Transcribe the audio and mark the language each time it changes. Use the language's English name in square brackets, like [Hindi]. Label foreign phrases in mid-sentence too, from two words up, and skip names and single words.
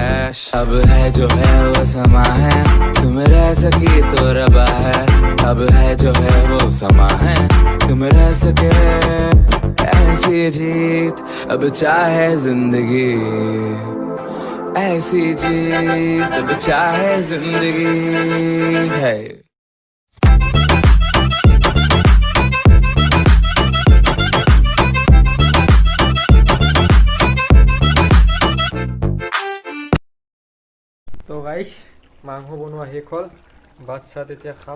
[Hindi] अब है जो है वो समा है, तुम रह सकी तो रबा है। अब है जो है वो समा है, तुम रह सके, ऐसी जीत अब चाहे जिंदगी, ऐसी जीत अब चाहे जिंदगी है। [Assamese] তো গাইস মাংস বনোৱা শেষ হ'ল, ভাত চাত এতিয়া খাম।